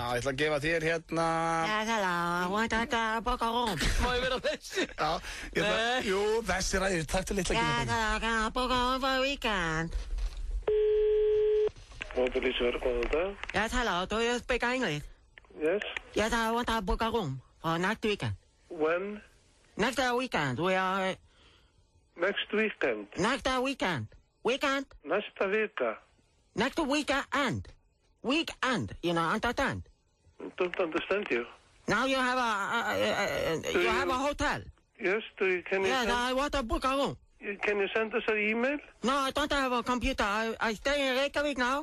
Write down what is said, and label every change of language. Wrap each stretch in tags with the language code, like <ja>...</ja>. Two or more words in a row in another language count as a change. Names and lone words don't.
<is>ég ætla að gefa þér hérna... Má ég vera þessi? Já, jú, þessi ræðir, takk til litla ekki.</is> <en>Yes? Yes, I want to book a room for next weekend. When? Next weekend. We are... Next weekend? Next weekend. Weekend?</en> <is>Næsta vika.</is> <en>Next weekend. Weekend, you know, understand? Don't understand you. Now you have a hotel. Yes, can you Yes, I want to book a room. Can you send us an email? No, I don't have a computer. I stay in Reykjavik now.</en>